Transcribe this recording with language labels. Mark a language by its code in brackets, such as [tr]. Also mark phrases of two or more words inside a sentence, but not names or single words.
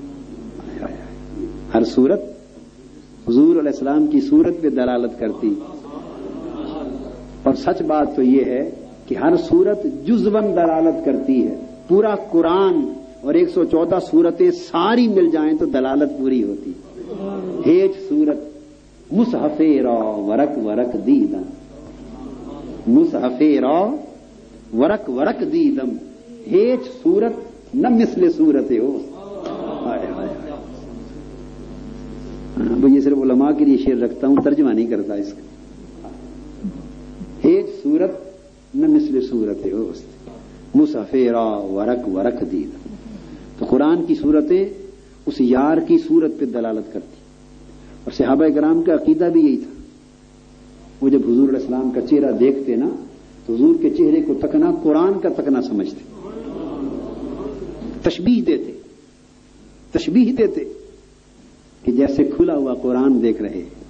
[ur] ہر صورت حضور علیہ السلام کی صورت پہ دلالت کرتی. اور سچ بات تو یہ ہے کہ ہر صورت جزواً دلالت کرتی ہے. پورا قرآن اور 114 صورتیں ساری مل جائیں تو دلالت پوری ہوتی. [fa] ہیچ صورت مصحف را ورق ورق دیدن، مصحف را ورق ورق دیدم ہیچ صورت نہ مثل صورت ہو. [ur] یہ صرف علماء کے لیے شعر رکھتا ہوں، ترجمہ نہیں کرتا اس کا. [fa] ہیچ صورت نہ مثل صورت ہو مسافیرا ورق ورق دیدم. [ur] تو قرآن کی صورتیں اس یار کی صورت پہ دلالت کرتی. اور صحابہ کرام کا عقیدہ بھی یہی تھا. وہ جب حضور علیہ السلام کا چہرہ دیکھتے نا تو حضور کے چہرے کو تکنا قرآن کا تکنا سمجھتے، تشبیہ دیتے کہ جیسے کھلا ہوا قرآن دیکھ رہے.